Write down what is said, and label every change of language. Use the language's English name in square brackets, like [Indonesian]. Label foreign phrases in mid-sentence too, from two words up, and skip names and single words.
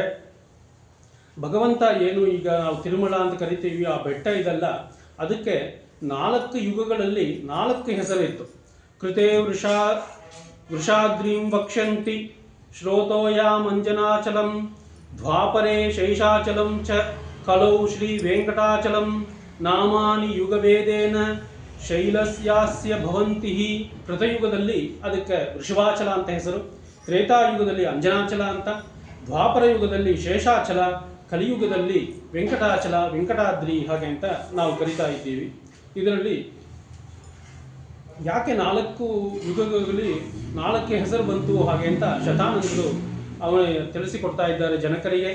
[Kannada] ಭಗವಂತ ಏನು ಈಗ ನಾವು ತಿರುಮಲ ಅಂತ ಕರಿತೀವಿ, ಆ ಬೆಟ್ಟ ಇದಲ್ಲ, ಅದಕ್ಕೆ 4 ಯುಗಗಳಲ್ಲಿ 4 ಹೆಸರಿತ್ತು. [Sanskrit] ಕೃತೆ ವೃಷಾದ್ರೀಂ ವಕ್ಷ್ಯಂತಿ ಶ್ರೋತೋಯಾಮಂಜನಾಚಲಂ ದ್ವಾಪರೇ ಶೈಷಾಚಲಂ ಚ ಕಲೌ ಶ್ರೀ ವೆಂಕಟಾಚಲಂ ನಾಮಾನಿ ಯುಗವೇದೇನ ಶೈಲಸ್ಯಾಸ್ಯ ಭವಂತಿ. [Kannada] ಕೃತಯುಗದಲ್ಲಿ ಅದಕ್ಕೆ ವೃಷಭಾಚಲ ಅಂತ ಹೆಸರು, ತ್ರೇತಾಯುಗದಲ್ಲಿ ಅಂಜನಾಚಲ ಅಂತ, ದ್ವಾಪರ ಯುಗದಲ್ಲಿ ಶೇಷಾಚಲ, ಕಲಿಯುಗದಲ್ಲಿ ವೆಂಕಟಾಚಲ, ವೆಂಕಟಾದ್ರಿ ಹಾಗೆ ಅಂತ ನಾವು ಕರಿತಾ ಇದ್ದೀವಿ. ಇದರಲ್ಲಿ ಯಾಕೆ 4 ಯುಗಗಳಲ್ಲಿ 4 ಹೆಸರು ಬಂತು ಹಾಗೆ ಅಂತ ಶತಾನಂದರು ಅವನು ತಿಳಿಸಿಕೊಡ್ತಾ ಇದ್ದಾರೆ ಜನಕರಿಗೆ.